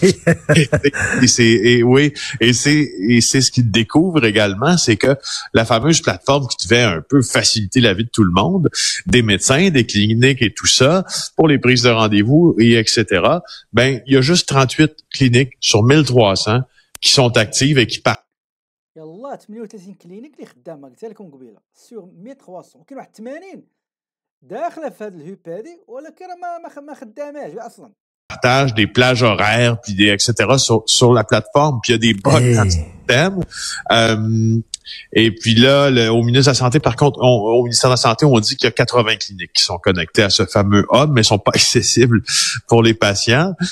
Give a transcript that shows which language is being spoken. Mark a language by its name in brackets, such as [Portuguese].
[French] et c'est ce qu'ils découvrent également, c'est que la fameuse plateforme qui devait un peu faciliter la vie de tout le monde, des médecins, des cliniques et tout ça, pour les prises de rendez-vous et etc., ben, il y a juste 38 cliniques sur 1300 qui sont actives et qui partent. [Arabic] يلا 38 كلينيك اللي خدامه قلت لكم قبيله سور 1300 وكاين واحد 80 داخله في هذا الهوب هذه ولكن ما خداماش اصلا. [French] Partage des plages horaires puis des etc. sur la plateforme, puis il y a des bugs dans le système. Et puis là, au ministère de la Santé, par contre, au ministère de la Santé, on dit qu'il y a 80 cliniques qui sont connectées à ce fameux hub, mais sont pas accessibles pour les patients.